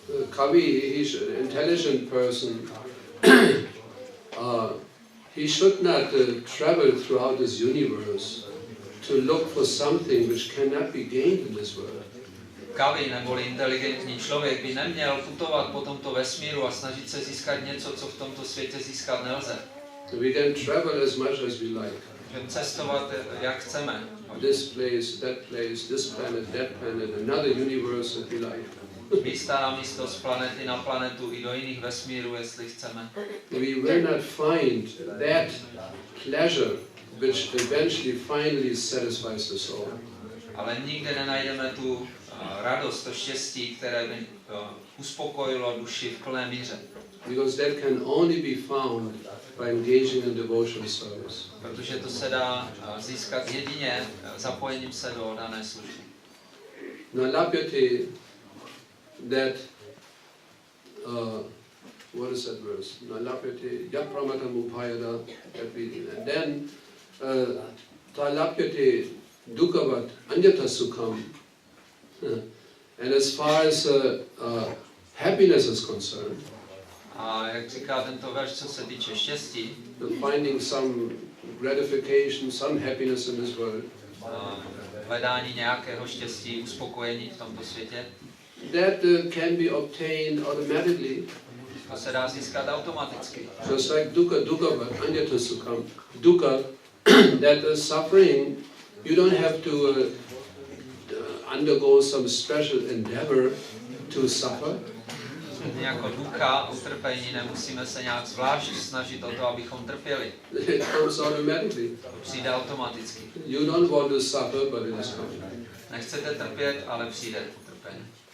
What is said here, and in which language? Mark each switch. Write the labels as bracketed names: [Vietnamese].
[English] Kavi, he's an intelligent person. He should not travel throughout this universe to look for something which cannot be gained in this world. [Czech] Kavi neboli inteligentní člověk by neměl putovat po tomto vesmíru a snažit se získat něco, co v tomto světě získat nelze. [English] We can travel as much as we like. [Czech] Můžeme cestovat, jak chceme. [English] This place, this planet, another universe that we like. [Czech] Místa na místo, z planety na planetu i do jiných vesmírů, jestli chceme. [English] We will not find that pleasure which eventually finally satisfies the soul. [Czech] Ale nikde nenajdeme tu radost, to štěstí, které by uspokojilo duši v plné míře. [English] Because that can only be found by engaging in devotional service. [Czech] Protože to se dá získat jedině zapojením se do dané služby. [English] Nalapyate, that what is that verse? [Sanskrit] Nalapyate yapramatam upayada, and then talapyate dukkhavat anyata sukham. [English] And as far as happiness is concerned, [Czech] a jak říká tento verš, co se týče štěstí, [English] finding some gratification, some happiness in this world, [Czech] hledání nějakého štěstí, uspokojení v tomto světě, [English] that can be obtained automatically. [Czech] To se dá získat automaticky. [English] Just like [Sanskrit] dukkha, anyata sukham. [English] Dukkha, that is suffering, you don't have to undergo some special endeavor to suffer. [Czech] Jako dukkha, utrpení, nemusíme se nějak zvlášť snažit o to, abychom trpěli. [English] It comes automatically. [Czech] Přijde automaticky. [English] You don't want to suffer, but it is coming. [Czech] Nechcete trpět, ale přijde utrpení.